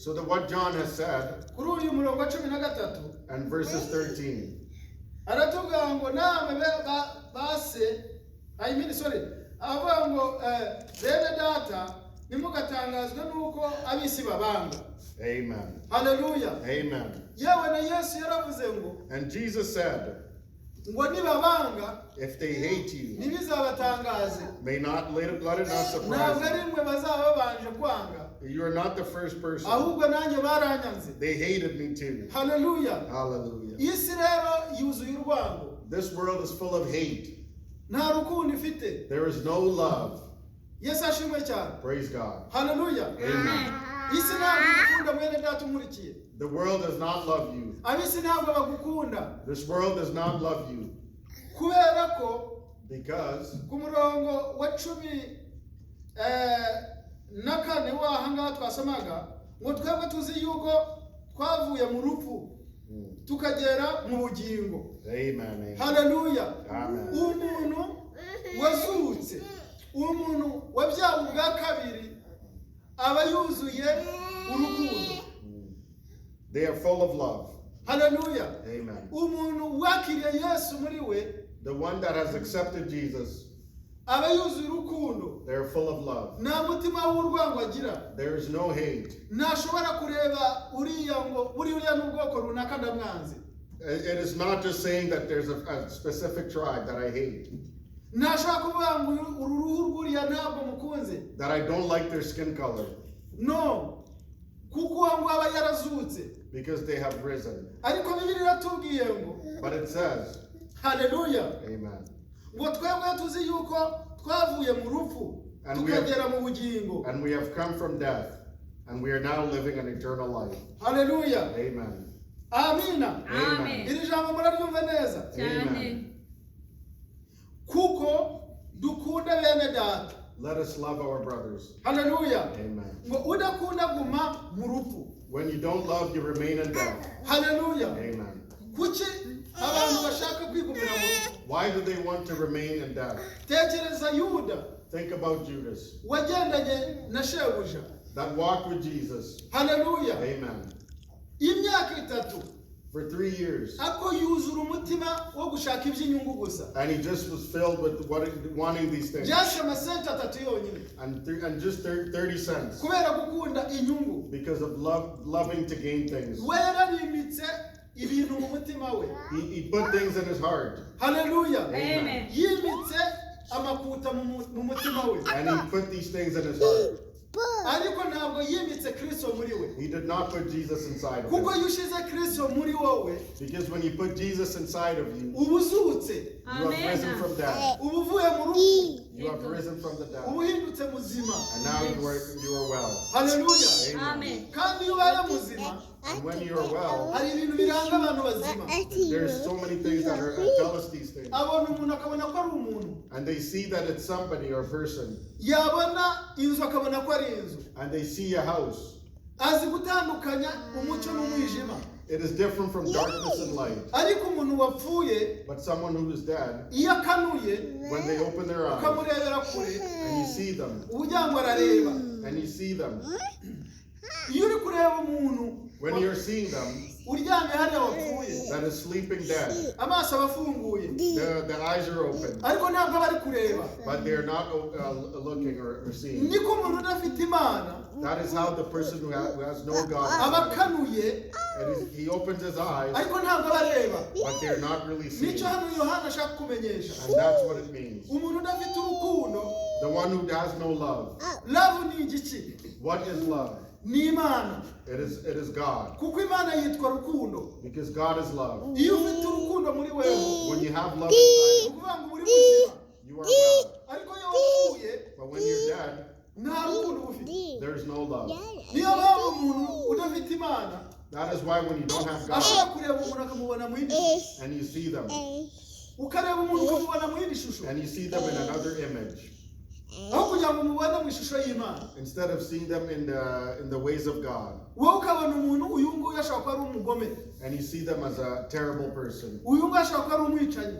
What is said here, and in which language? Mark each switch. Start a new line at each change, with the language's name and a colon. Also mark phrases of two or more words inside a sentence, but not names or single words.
English: so that what John has said,
Kinyarwanda: kuri uyu murongo wa 13,
English: and verses 13,
Kinyarwanda: aratubwira ngo namwe base, avuga ngo bene data nimugatangazwe nuko ab'isi babanga. Amen. Hallelujah. Amen. Yewe na Yesu yaravuze ngo,
English: And Jesus said,
Kinyarwanda: ngo nibabanga,
English: if they hate you,
Kinyarwanda: ntibizabatangaze.
English: may not let it not
Kinyarwanda: Ntabwo
English: surprise
Kinyarwanda: ari mwe bazaba babanje kwanga,
English: you. You are not the first person.
Kinyarwanda: ahubwo nanjye baranyanze.
English: They hated me too. Hallelujah. Hallelujah.
Kinyarwanda: Isi rero yuzuye urwango.
English: This world is full of hate.
Kinyarwanda: Nta rukundo ifite.
English: There is no love.
Kinyarwanda: Yesu ashimwe cyane.
English: Praise God. Hallelujah. Amen.
Kinyarwanda: Isi ntabwo igukunda mwene data umurikiye.
English: The world does not love you.
Kinyarwanda: Ab'isi ntabwo bagukunda.
English: This world does not love you.
Kinyarwanda: Kubera ko
English: Because
Kinyarwanda: ku murongo wa 14 w'aha ngaha twasomaga ngo twebwe tuzi yuko twavuye mu rupfu tukagera mu bugingo. Amen. Amen. Hallelujah. Amen. Umuntu wazutse, umuntu wabyawe ubwa kabiri aba yuzuye urukundo.
English: They are full of love. Hallelujah. Amen.
Kinyarwanda: Umuntu wakiriye Yesu muri we,
English: The one that has accepted Jesus,
Kinyarwanda: aba yuzuye urukundo.
English: they are full of love.
Kinyarwanda: Nta mutima w'urwango agira.
English: There is no hate.
Kinyarwanda: Ntashobora kureba uriya ngo buriya n'ubwoko runaka ndamwanze.
English: It is not just saying that there's a specific tribe that I hate,
Kinyarwanda: Ntashobora kuvuga ngo uru ruhu rw'uriya ntabwo mukunze.
English: that I don't like their skin color,
Kinyarwanda: No. Kuko ngo aba yarazutse.
English: because they have risen.
Kinyarwanda: Ariko Bibiliya iratubwiye ngo,
English: But it says, hallelujah, Amen.
Kinyarwanda: ngo twebwe tuzi yuko twavuye mu rupfu
English: And we have-
Kinyarwanda: tukagera mu bugingo.
English: And we have come from death, and we are now living an eternal life. Hallelujah. Amen. Amina. Amen.
Kinyarwanda: Iri jambo muraryumva neza. Amen. Kuko dukunda bene data.
English: Let us love our brothers. Hallelujah. Amen.
Kinyarwanda: Ngo udakunda guma mu rupfu.
English: When you don't love, you remain in death. Hallelujah. Amen.
Kinyarwanda: Kuki abantu bashaka kwigumira mu rupfu?
English: Why do they want to remain in death?
Kinyarwanda: Tekereza Yuda
English: Think about Judas,
Kinyarwanda: wagendanye na shebuja.
English: that walked with Jesus. Hallelujah. Amen.
Kinyarwanda: Imyaka 3
English: For 3 years.
Kinyarwanda: ako yuzura umutima wo gushaka iby'inyungu gusa.
English: And he just was filled with wanting these things.
Kinyarwanda: Just amasenti 3 yonyine.
English: And just 30 cents.
Kinyarwanda: Kubera gukunda inyungu.
English: Because of loving to gain things.
Kinyarwanda: We yararimitse ibintu mu mutima we.
English: He put things in his heart. Hallelujah. Amen.
Kinyarwanda: Yimitse amakuta mu mutima we.
English: And he put these things in his heart.
Kinyarwanda: Ariko ntabwo yimitse Kristo muri we.
English: He did not put Jesus inside of
Kinyarwanda: Kuko
English: him.
Kinyarwanda: iyo ushize Kristo muri wowe,
English: Because when you put Jesus inside of you,
Kinyarwanda: uba uzutse.
English: you have risen from death.
Kinyarwanda: Uba uvuye mu rupfu.
English: You have risen from the death.
Kinyarwanda: Uba uhindutse muzima.
English: And now you are well. Hallelujah. Amen.
Kinyarwanda: Kandi iyo ubaye muzima,
English: And when you are well,
Kinyarwanda: hari ibintu biranga abantu bazima.
English: there's so many things that tell us these things.
Kinyarwanda: Abona umuntu akabona ko ari umuntu.
English: And they see that it's somebody or person.
Kinyarwanda: Yabona inzu akabona ko ari inzu.
English: And they see a house.
Kinyarwanda: Azi gutandukanya umucyo n'umwijima.
English: It is different from darkness and light.
Kinyarwanda: Ariko umuntu wapfuye,
English: But someone who is dead,
Kinyarwanda: iyo akanuye,
English: when they open their eyes
Kinyarwanda: ukamurebera kure,
English: and you see them,
Kinyarwanda: ubugira ngo arareba.
English: and you see them,
Kinyarwanda: Iyo uri kureba umuntu
English: when you're seeing them,
Kinyarwanda: uryamye hariya wapfuye,
English: that is sleeping dead,
Kinyarwanda: amaso aba afunguye,
English: the eyes are open,
Kinyarwanda: ariko ntabwo aba ari kureba.
English: but they're not looking or seeing.
Kinyarwanda: Niko umuntu udafite Imana
English: That is how the person who has no God,
Kinyarwanda: aba akanuye,
English: he opens his eyes,
Kinyarwanda: ariko ntabwo aba areba.
English: but they're not really seeing.
Kinyarwanda: Nicyo hano Yohana ashaka kumenyesha.
English: And that's what it means.
Kinyarwanda: Umuntu udafite urukundo,
English: The one who has no love.
Kinyarwanda: love ni igiki?
English: What is love?
Kinyarwanda: Ni Imana.
English: It is God.
Kinyarwanda: Kuko Imana yitwa rukundo.
English: Because God is love.
Kinyarwanda: Iyo ufite urukundo muri wewe,
English: When you have love inside you,
Kinyarwanda: ukuvuga ngo uri muzima.
English: you are well.
Kinyarwanda: Ariko iyo wapfuye,
English: But when you're dead,
Kinyarwanda: nta rukundo uba ufite.
English: there's no love.
Kinyarwanda: Niyo mpamvu umuntu udafite Imana
English: That is why when you don't have God
Kinyarwanda: ashobora kureba umuntu akamubona mu yindi shusho,
English: and you see them,
Kinyarwanda: ukareba umuntu ukamubona mu yindi shusho,
English: and you see them in another image,
Kinyarwanda: aho kugira ngo umubone mu ishusho y'Imana.
English: instead of seeing them in the ways of God,
Kinyarwanda: Wowe ukabona umuntu uyu nguyu ashobora kuba ari umugome,
English: and you see them as a terrible person,
Kinyarwanda: uyu nguyu ashobora kuba ari umwicanyi,